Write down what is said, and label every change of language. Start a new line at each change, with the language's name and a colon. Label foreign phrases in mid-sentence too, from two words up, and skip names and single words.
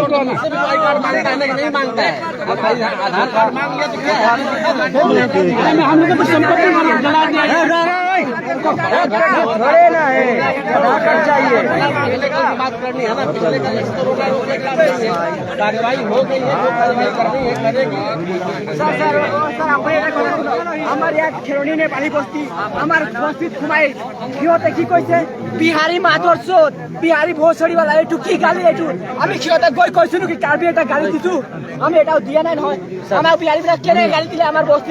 Hindi: आई कार्ड मांगता है नहीं मांगता है आधार कार्ड मांग लिया तो क्या है हम लोग तो संपत्ति जला दिया थोड़े ना है, आधार कार्ड चाहिए। पिछले कल की बात करनी है ना, पिछले कल तो रोकने की बात नहीं है, कार्रवाई हो गई है, जो कार्रवाई करनी है करेगी।
Assamese: আমার ইয়াত খেৰণী নেপালী বস্তি আমাৰ বস্তিত সোমাই সিহঁতে কি কৈছে বিহাৰী মাতৰ চোত বিহাৰী ভোচৰিৱালা এইটো কি গালি এইটো আমি সিহঁতে গৈ কৈছো নেকি কাৰ্বি এটা গালি দিছো আমি এটাও দিয়া নাই নহয় আমাৰ বিহাৰীবিলাক কেনে গালি দিলে আমাৰ বস্তিত